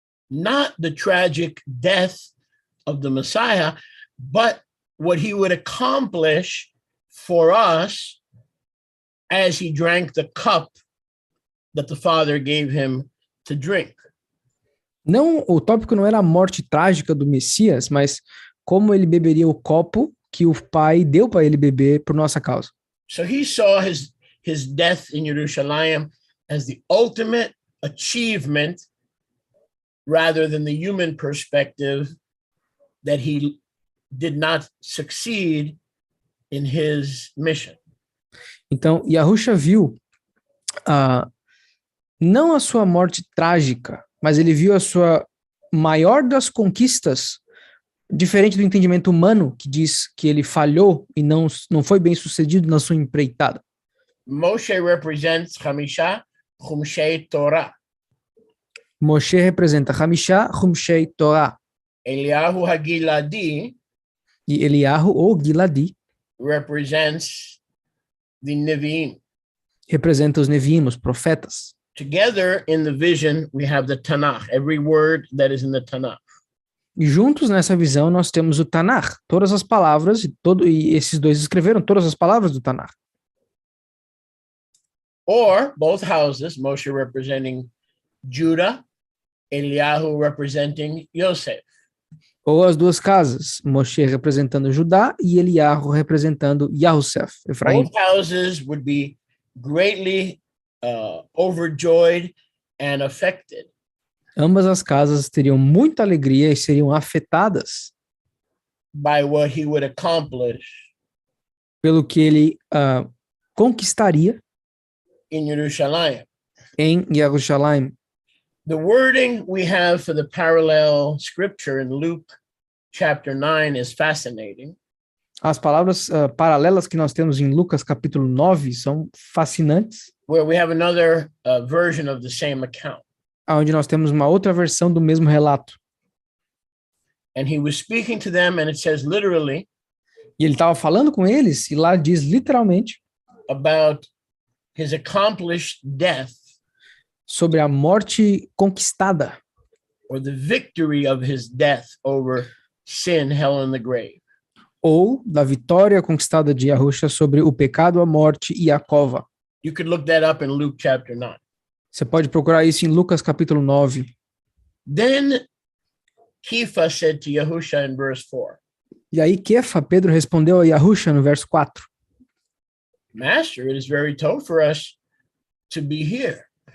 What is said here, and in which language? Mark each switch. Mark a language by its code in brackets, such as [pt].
[en] Not the tragic death of the Messiah, but what he would accomplish for us as he drank the cup that the Father gave him to drink. [pt] Não, o tópico não era a morte trágica do Messias, mas como ele beberia o copo que o Pai deu para ele beber por nossa causa. [en] So he saw his death in Jerusalem as the ultimate achievement rather than the human perspective that he did not succeed in his mission. [pt] Então, Yahusha viu não a sua morte trágica, mas ele viu a sua maior das conquistas, diferente do entendimento humano, que diz que ele falhou e não foi bem sucedido na sua empreitada. [en] Moshe represents Chamisha Chumshei Torah. [pt] Moshe representa Chamisha Chumshei Torah. [en] Eliyahu Hagiladi [pt] E Eliyahu, ou Giladi, [en] represents the Nevi'im. [pt] representa os Neviim, os profetas. [en] Together in the vision, we have the Tanakh, every word that is in the Tanakh. [pt] E juntos nessa visão nós temos o Tanakh, todas as palavras, e esses dois escreveram todas as palavras do Tanakh. [en] Or both houses, Moshe representing Judah, Eliyahu representing Yosef. [pt] Ou as duas casas, Moshe representando Judá e Eliyahu representando Yahusef, Efraim. [en] Both houses would be greatly overjoyed and affected [pt] Ambas as casas teriam muita alegria e seriam afetadas [en] by what he would accomplish [pt] pelo que ele conquistaria [en] in Yerushalayim. [pt] em Jerusalém. [en] The wording we have for the parallel scripture in Luke chapter 9 is fascinating. [pt] As palavras paralelas que nós temos em Lucas capítulo 9 são fascinantes, [en] Where we have another version of the same account. [pt] onde nós temos uma outra versão do mesmo relato. [en] And he was speaking to them, and it says literally [pt] E ele estava falando com eles, e lá diz literalmente [en] about his accomplished death [pt] sobre a morte conquistada, [en] or the victory of his death over sin, hell, and the grave. [pt] ou da vitória conquistada de Yahusha sobre o pecado, a morte e a cova. [en] You could look that up in Luke chapter 9. [pt] Você pode procurar isso em Lucas capítulo 9. [en] Then Kepha said to Yahusha in verse 4, [pt] E aí Kefa, Pedro, respondeu a Yahusha no verso 4. [en] Master, it is very tough for us to be here.